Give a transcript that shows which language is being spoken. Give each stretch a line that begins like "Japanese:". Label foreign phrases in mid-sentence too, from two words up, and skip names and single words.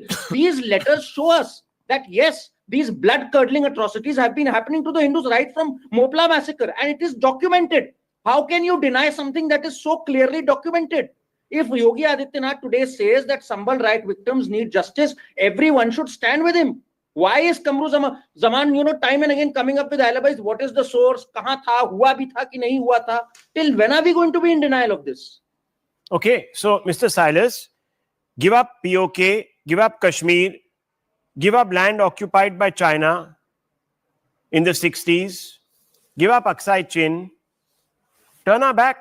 English: These letters show us that yes, these blood-curdling atrocities have been happening to the Hindus right from Mopla massacre, and it is documented. How can you deny something that is so clearly documented? If Yogi Adityanath today says that Sambal riot victims need justice, everyone should stand with him. Why is Kamru Zaman, time and again coming up with alibis? What is the source?
Hindi: कहाँ था? हुआ भी था कि नहीं हुआ था?
English: Till when are we going to be in denial of this? Okay, so Mr. Silas, give up POK, give up Kashmir, give up land occupied by China in the 60s, give up Aksai Chin, turn our back.